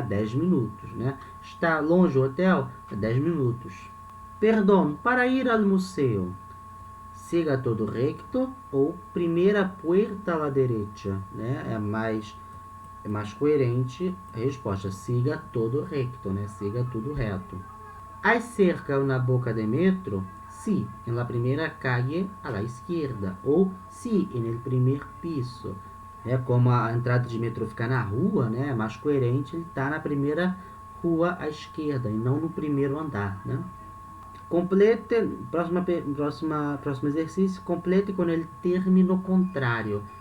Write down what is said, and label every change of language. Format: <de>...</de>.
<pt>10 minutos, né? Está longe o hotel? 10 minutos. Perdão, para ir al museu, siga todo recto ou primeira puerta à la derecha, né? É mais coerente a resposta, siga todo recto, né? Siga tudo reto.</pt> <es>Hay cerca una boca de metro? Sí, en la primera calle a la izquierda. Ou sí, en el primer piso.</es> <pt>É como a entrada de metrô fica na rua, né? É mais coerente ele estar na primeira rua à esquerda e não no primeiro andar, né? Complete, próximo exercício, complete com ele término contrário.</pt>